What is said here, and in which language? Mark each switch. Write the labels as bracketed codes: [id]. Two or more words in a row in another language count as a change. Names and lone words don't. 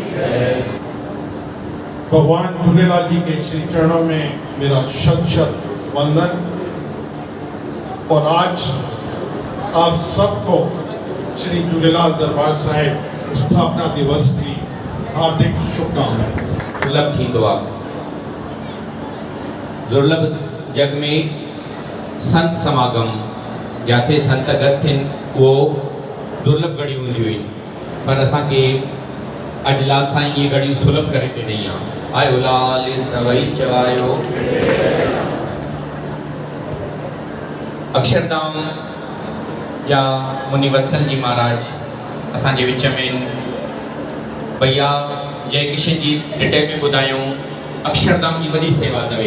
[hi] भगवान झूलेलाल जी के श्री चरणों में मेरा शत शत वंदन। और आज आप सबको श्री झूलेलाल दरबार साहिब स्थापना दिवस की हार्दिक शुभकामनाएं। [sd] दुर्लभ थींदो आहे, दुर्लभ जग में संत समागम जाते संत गॾु थियनि उहो दुर्लभ घड़ियूं हूंदियूं आहिनि, पर असांखे अॼु लाल साईं इहे घड़ियूं सुलभ करे ॾिनी आहे। आयो लाल सवई चवायो। अक्षरधाम जा मुनि वत्सल जी महाराज असांजे विच में भैया जय किशन जी डिटेल में ॿुधायूं। अक्षरधाम जी वॾी सेवा अथव।